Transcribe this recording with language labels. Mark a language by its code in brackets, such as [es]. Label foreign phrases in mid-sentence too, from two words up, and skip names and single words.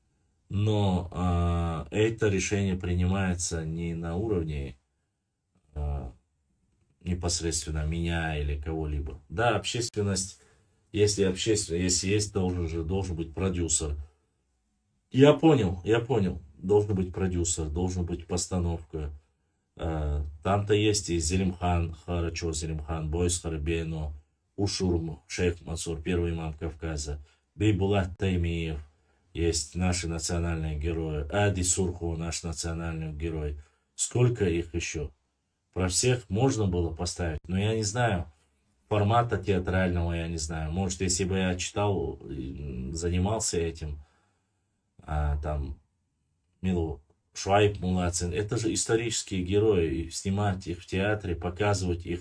[ru] Но это решение принимается не на уровне непосредственно меня или кого-либо. Да, общественность, если есть, должен быть продюсер. Я понял. Должен быть продюсер, должна быть постановка. Там-то есть и Зелимхан, Харачо Зелимхан, Бойс Харбено, Ушурм, шейх Мансур, первый имам Кавказа, Бейбулат Таймиев, есть наши национальные герои, Ади Сурху, наш национальный герой. Сколько их еще? Про всех можно было поставить, но я не знаю. Формата театрального я не знаю. Может, если бы я читал, занимался этим, там, Милу Швайб Мулацин, это же исторические герои, и снимать их в театре, показывать их.